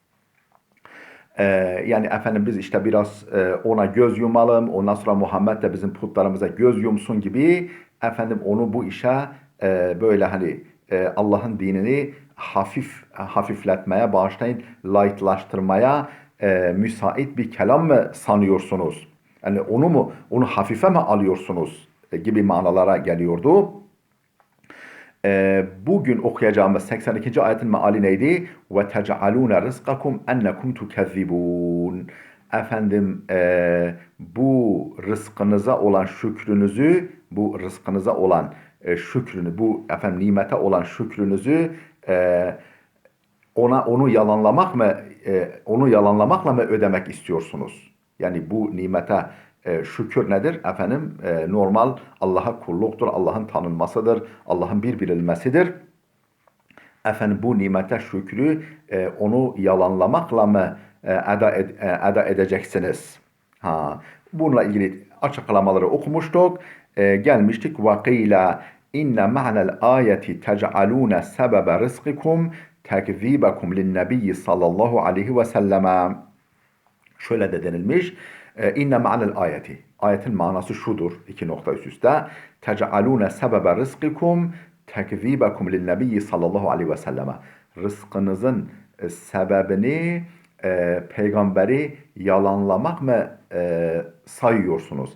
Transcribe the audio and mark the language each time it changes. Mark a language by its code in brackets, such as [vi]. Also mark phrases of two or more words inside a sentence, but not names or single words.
[tr] Yani biz işte biraz ona göz yumalım, ondan sonra Muhammed de bizim putlarımıza göz yumsun gibi onu bu işe böyle Allah'ın dinini hafifletmeye, bağışlayın, lightlaştırmaya müsait bir kelam mı sanıyorsunuz? Yani onu hafife mi alıyorsunuz gibi manalara geliyordu. Bugün okuyacağımız 82. ayetin meali neydi? [ar] وَتَجْعَلُونَ رِزْقَكُمْ أَنَّكُمْ تُكَذِّبُونَ. [tr] Bu rızkınıza olan şükrünüzü, bu rızkınıza olan şükrünü, bu nimete olan şükrünüzü onu yalanlamakla mı ödemek istiyorsunuz? Yani bu nimete şükür nedir? Normal Allah'a kulluktur, Allah'ın tanınmasıdır, Allah'ın bir bilinmesidir. Bu nimete şükrü onu yalanlamakla mı eda edeceksiniz? Bununla ilgili açıklamaları okumuştuk. Gelmiştik. [ar] وَقِيلَ اِنَّ مَعْنَ الْآيَةِ تَجْعَلُونَ سَبَبَ رِزْقِكُمْ تَكْذِيبَكُمْ لِلنَّبِيِّ صلى الله عليه وسلم. [tr] Şöyle de denilmiş. [ar] إن معنى الآية. [tr] Ayetin manası şudur. İki nokta üst üste. [ar] تجعلون سبب رزقكم تكذيبكم للنبي صلى الله عليه وسلم. [tr] Rızkınızın sebebini peygamberi yalanlamak mı sayıyorsunuz?